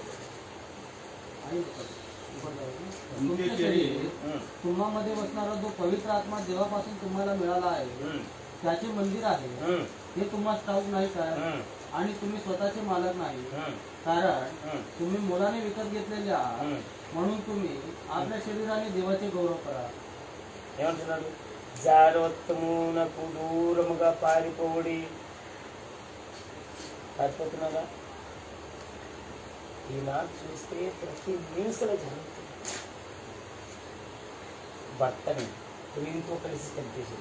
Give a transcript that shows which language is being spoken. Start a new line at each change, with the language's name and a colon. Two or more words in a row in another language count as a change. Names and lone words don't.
Marathi: तुमचे शरीर तुम्हामध्ये बसणारा जो पवित्र आत्मा देवापासून तुम्हाला मिळाला आहे त्याचे मंदिर आहे, हे तुम्हाला ठाऊक नाही काय? आणि तुम्ही स्वतःचे मालक नाही, कारण तुम्ही मोलाने विकत घेतलेले आहात. म्हणून तुम्ही आपल्या शरीराने देवाचे गौरव करा.
Telugu: ఏమంటున్నాడు? జాగ్రత్తమునకు దూరముగా పారిపోతున్నాగా. ఈనాడు చూస్తే ప్రతి న్యూస్లో జరుగుతుంది. భర్తని ప్రియుతో కలిసి చంపేసింది.